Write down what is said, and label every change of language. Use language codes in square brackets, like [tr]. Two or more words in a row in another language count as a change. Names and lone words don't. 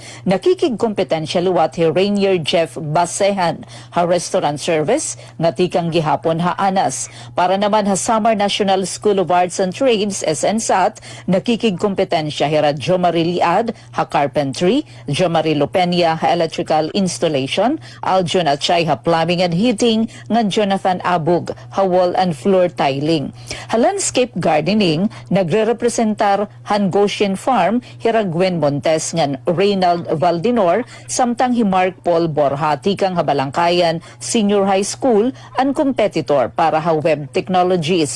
[war] Nakikigkompetensya luwat hi Rainier Jeff Basehan ha [en] restaurant service [war] nga tikang gihapon ha Anas. Para naman ha Samar National School of Arts and Trades SNSAT, nakikigkompetensya hi Radyo Marie Liad ha carpentry, Jo Marie Lopenia ha [en] electrical installation, [war] Aljon Achay ha [en] plumbing and heating, [war] nga Jonathan Abug ha [en] wall and floor tiling. [war] Ha [en] landscape gardening, [war] nagre-representar han Goshen Farm, hira Gwen Montes ngan Reynald Valdinor, samtang hi Mark Paul Borja tikang ha Balangkayan Senior High School, ang competitor para ha [en] web technologies.